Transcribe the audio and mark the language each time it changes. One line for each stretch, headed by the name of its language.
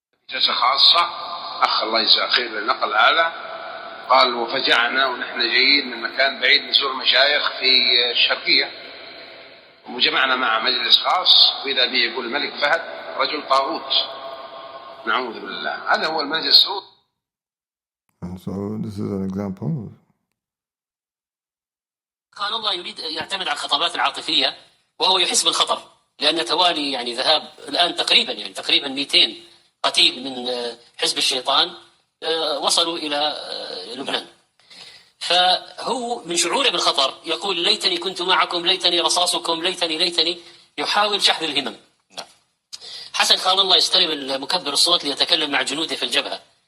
Arabic: جلسة خاصة أخ الله يجزاه خير للنقل هذا قال وفجعنا ونحن جايين من مكان بعيد نزور مشايخ في الشرقية وجمعنا مع مجلس خاص وإذا به يقول الملك فهد رجل طاغوت نعوذ بالله هذا هو المنهج السعودي.
English: And so this is an example.
Arabic: كان الله يريد يعتمد على الخطابات العاطفية وهو يحس بالخطر لأن توالي يعني ذهاب الآن تقريبا 200 قتيل من حزب الشيطان وصلوا إلى لبنان. فهو من شعوره بالخطر يقول ليتني كنت معكم ليتني رصاصكم ليتني يحاول شحذ الهمم. حسن خان الله يستلم المكبر الصوت ليتكلم مع جنوده في الجبهة